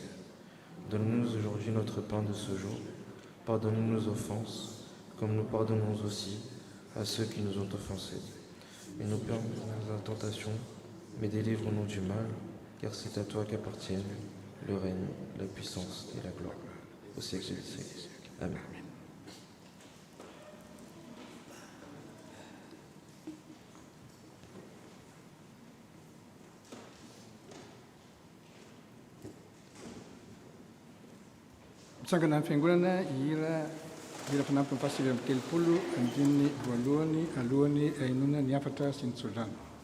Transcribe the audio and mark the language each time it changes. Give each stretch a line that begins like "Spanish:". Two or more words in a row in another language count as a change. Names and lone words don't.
French: Donne-nous aujourd'hui notre pain de ce jour, pardonne-nous nos offenses, comme nous pardonnons aussi à ceux qui nous ont offensés. Et nous perds dans la tentation, mais délivre-nous du mal, car c'est à toi qu'appartiennent le règne, la puissance et la gloire, au siècle des siècles. Amen.
Malagasy: Mitsangana amin'ny fiangonana hira fanampy ny fahasivy amin'ny telopolo andininy voalohany alohan'ny hainoana ny afatra sy ny tsodrano.